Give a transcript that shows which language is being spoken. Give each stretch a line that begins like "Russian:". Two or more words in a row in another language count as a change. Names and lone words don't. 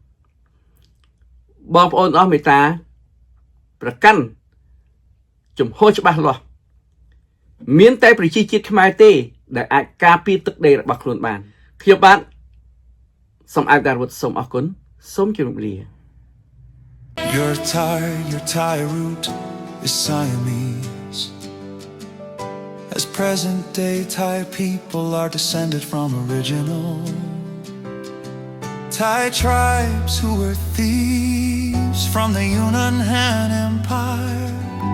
Khmer: បងប្អូនអស់មេត្តាប្រកាន់ជំហរច្បាស់លាស់មានតែប្រជាជាតិខ្មែរទេដែលអាចការពារទឹកដីរបស់ខ្លួនបានខ្ញុំបាទសូមអរគុណសូមអរគុណសូមជម្រាបលា
English: Your Thai root is Siamese. As present-day Thai people are descended from original Thai tribes who were thieves from the Yunnan Han Empire.